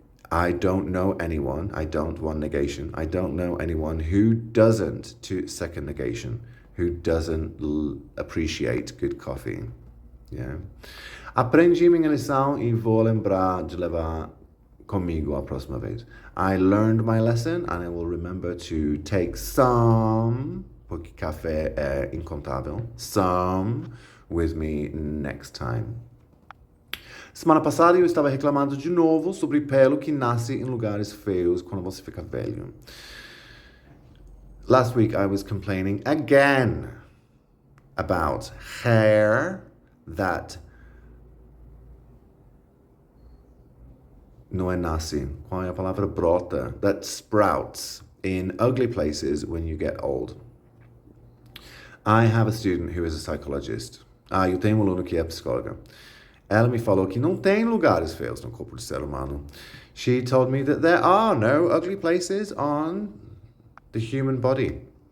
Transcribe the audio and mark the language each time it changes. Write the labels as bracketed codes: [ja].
[en] I don't know anyone, I don't one negation, I don't know anyone who doesn't, second negation, who doesn't appreciate good coffee. Yeah. [pt] Aprendi minha lição e vou lembrar de levar comigo a próxima vez. [en] I learned my lesson and I will remember to take some, [pt] porque café é incontável, [en] some with me next time. [pt] Semana passada eu estava reclamando de novo sobre pelo que nasce em lugares feios quando você fica velho. [en] Last week I was complaining again about hair that [pt] não é nasce, qual é a palavra? [en] Brota, that sprouts in ugly places when you get old. I have a student who is a psychologist. [pt] Eu tenho um aluno que é psicóloga. Ela me falou que não tem lugares feios no corpo do ser humano. [en] She told me that there are no ugly places on the human body.